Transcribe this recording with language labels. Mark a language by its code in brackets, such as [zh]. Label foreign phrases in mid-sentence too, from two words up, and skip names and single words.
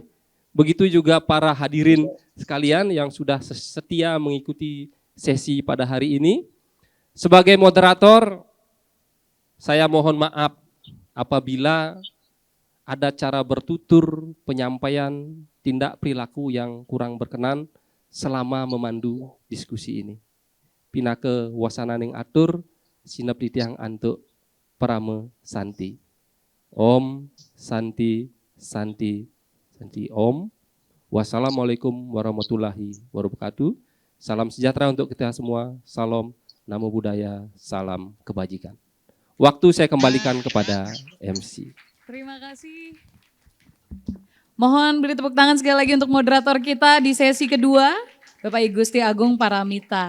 [id] Begitu juga para hadirin sekalian yang sudah setia mengikuti sesi pada hari ini. Sebagai moderator, saya mohon maaf apabila ada cara bertutur, penyampaian, tindak perilaku yang kurang berkenan selama memandu diskusi ini. [ban] Pinake wasananing atur, sinep titiang antuk parame santi. Om santi santi santi om. [ar] والسلام عليكم ورحمة الله وبركاته. [id] Salam sejahtera untuk kita semua. Salam [pi] namo buddhaya, [id] salam kebajikan. Waktu saya kembalikan kepada MC. Terima kasih. Mohon beri tepuk tangan sekali lagi untuk moderator kita di sesi kedua, Bapak I Gusti Agung Paramita.